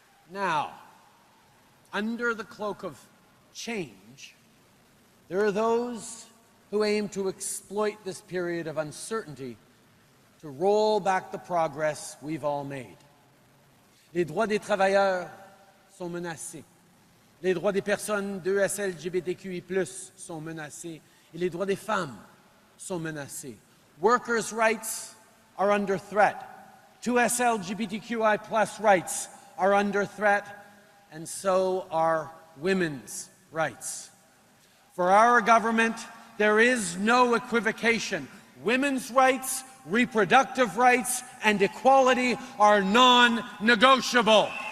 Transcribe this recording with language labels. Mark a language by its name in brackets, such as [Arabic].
[English] Now, under the cloak of change, there are those who aim to exploit this period of uncertainty to roll back the progress we've all made. [French] Les droits des travailleurs sont menacés. Les droits des personnes 2S LGBTQI+, sont menacés. Et les droits des femmes sont menacés. [English] Workers' rights are under threat. 2S LGBTQI+ rights are under threat, and so are women's rights. For our government, there is no equivocation. Women's rights, reproductive rights, and equality are non-negotiable.